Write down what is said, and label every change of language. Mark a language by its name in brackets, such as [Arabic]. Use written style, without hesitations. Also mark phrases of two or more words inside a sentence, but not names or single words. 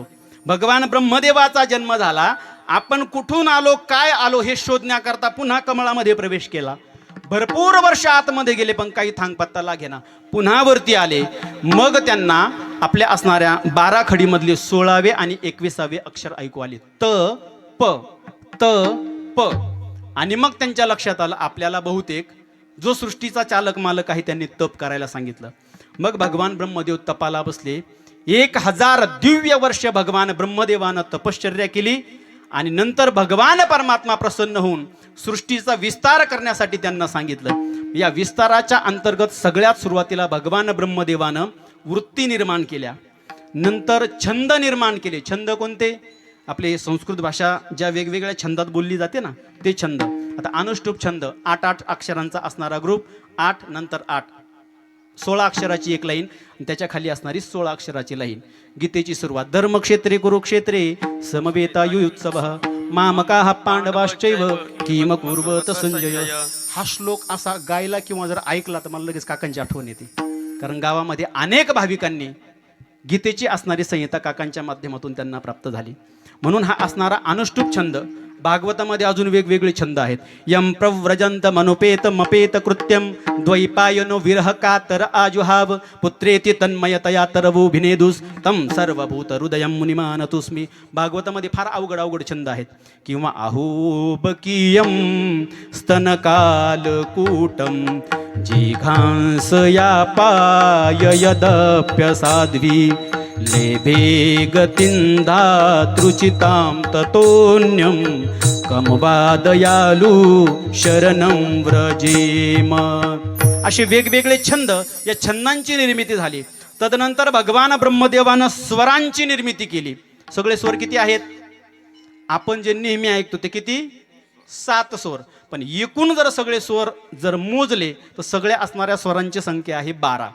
[Marathi] भगवान ब्रह्मदेवाचा जन्म झाला. आपण कुठून आलो, काय आलो हे शोधण्याकरता पुन्हा कमळामध्ये प्रवेश केला. भरपूर वर्ष आतमध्ये गेले, पण काही थांगपत्ता लागेना. पुन्हा वरती आले. मग त्यांना आपल्या असणाऱ्या 12 खडीमधले 16वे आणि 21वे अक्षर ऐकू आले. त प त प. आणि मग त्यांच्या लक्षात आलं आपल्याला बहुतेक जो सृष्टीचा चालक मालक आहे त्यांनी तप करायला सांगितलं. मग भगवान ब्रह्मदेव तपाला बसले. 1000 दिव्य वर्ष भगवान ब्रह्मदेवानं तपश्चर्या केली आणि नंतर भगवान परमात्मा प्रसन्न होऊन सृष्टीचा विस्तार करण्यासाठी त्यांना सांगितलं. या विस्ताराच्या अंतर्गत सगळ्यात सुरुवातीला भगवान ब्रह्मदेवानं वृत्ती निर्माण केल्या, नंतर छंद निर्माण केले. छंद कोणते? आपले संस्कृत भाषा ज्या वेगवेगळ्या छंदात बोलली जाते ना ते छंद. आता अनुष्टुप छंद 8 अक्षरांचा असणारा ग्रुप, 8 नंतर 8, 16 अक्षराची एक लाईन आणि त्याच्या खाली असणारी 16 अक्षराची लाईन. गीतेची सुरुवात [Sanskrit] धर्मक्षेत्रे कुरुक्षेत्रे समवेता युत्सव मामका पांडवाश्चैव किम कुर्वत संजय. [Marathi] हा श्लोक असा गायला किंवा जर ऐकला तर मला लगेच काकांची आठवण येते, कारण गावामध्ये अनेक भाविकांनी गीतेची असणारी संहिता काकांच्या माध्यमातून त्यांना प्राप्त झाली. म्हणून हा असणारा अनुष्टुप छंद. भागवतामध्ये अजून वेगवेगळे छंद आहेत. [Sanskrit] यम प्रव्रजंत मनुपेत मपेत कृत्यम द्वैपायनो विरह कातर आजुहाव पुत्रेति तन्मयतया तरवोभिनेदुस तम सर्वभूत हृदयम मुनिमानतुस्मी. [Marathi] भागवतामध्ये फार अवघड अवघड छंद आहेत. [Sanskrit] किंवा अहोबकीयम स्तनकालकूटम जिघांस या पाय यदप्य साध्वी लेभे गतिंधातृचितां ततोन्यम कमवादयालू शरणं व्रजेम. [Marathi] असे वेगवेगळे छंद, या छंदांची निर्मिती झाली. तदनंतर भगवान ब्रह्मदेवानं स्वरांची निर्मिती केली. सगळे स्वर किती आहेत? आपण जे नेहमी ऐकतो ते किती? 7 स्वर. पण एकूण जर सगळे स्वर जर मोजले तर सगळ्या असणाऱ्या स्वरांची संख्या आहे 12.